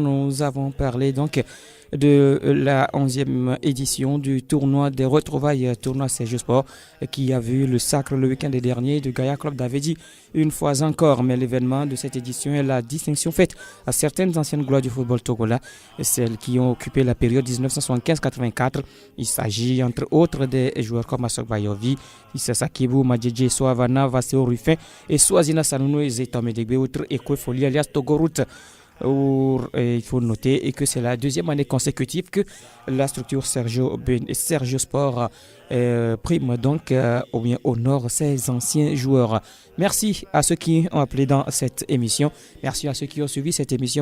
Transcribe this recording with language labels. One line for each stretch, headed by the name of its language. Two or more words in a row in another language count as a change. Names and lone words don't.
French: Nous avons parlé donc de la 11e édition du tournoi des retrouvailles, tournoi Sergio Sport, qui a vu le sacre le week-end dernier de Gaïa Club d'Avedi une fois encore. Mais l'événement de cette édition est la distinction faite à certaines anciennes gloires du football togolais, celles qui ont occupé la période 1975-84. Il s'agit entre autres des joueurs comme Assok Bayovi, Issa Sakibou, Madjedje Soavana, Vasseo Ruffin et Swazina Sanouno et Zetamedegbe, autres Ekwefoli alias Togoroute. Il faut noter que c'est la deuxième année consécutive que la structure Sergio Sport prime donc ou bien honore ses anciens joueurs. Merci à ceux qui ont appelé dans cette émission. Merci à ceux qui ont suivi cette émission.